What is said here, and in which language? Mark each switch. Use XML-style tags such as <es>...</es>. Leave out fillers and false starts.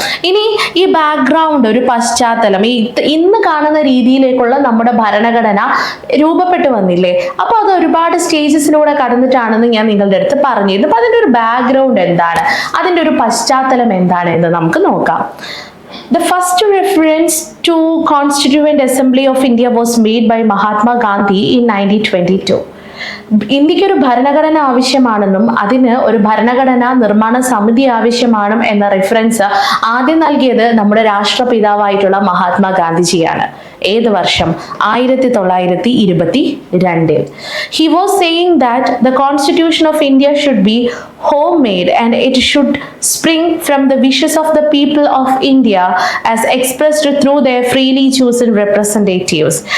<ml>ഇനി ഈ ബാക്ക്ഗ്രൗണ്ട്, ഒരു പശ്ചാത്തലം, ഇന്ന് കാണുന്ന രീതിയിലേക്കുള്ള നമ്മുടെ ഭരണഘടന രൂപപ്പെട്ടു വന്നില്ലേ? അപ്പൊ അത് ഒരുപാട് സ്റ്റേജസിലൂടെ കടന്നിട്ടാണെന്ന് ഞാൻ നിങ്ങളുടെ അടുത്ത് പറഞ്ഞിരുന്നു. അപ്പൊ അതിന്റെ ഒരു ബാക്ക്ഗ്രൗണ്ട് എന്താണ്, അതിന്റെ ഒരു പശ്ചാത്തലം എന്താണ് എന്ന് നമുക്ക് നോക്കാം.</ml> <en>The first reference to Constituent Assembly of India was made by Mahatma Gandhi in 1922.</en> <ml>ഇന്ത്യക്ക് ഒരു ഭരണഘടന ആവശ്യമാണെന്നും അതിന് ഒരു ഭരണഘടനാ നിർമ്മാണ സമിതി ആവശ്യമാണ് എന്ന റെഫറൻസ് ആദ്യം നൽകിയത് നമ്മുടെ രാഷ്ട്രപിതാവായിട്ടുള്ള മഹാത്മാഗാന്ധിജിയാണ്. ഏത് വർഷം? 1922.</ml> <en>He was saying that the Constitution of India should be homemade and it should spring from the wishes of the people of India as expressed through their freely chosen representatives.</en>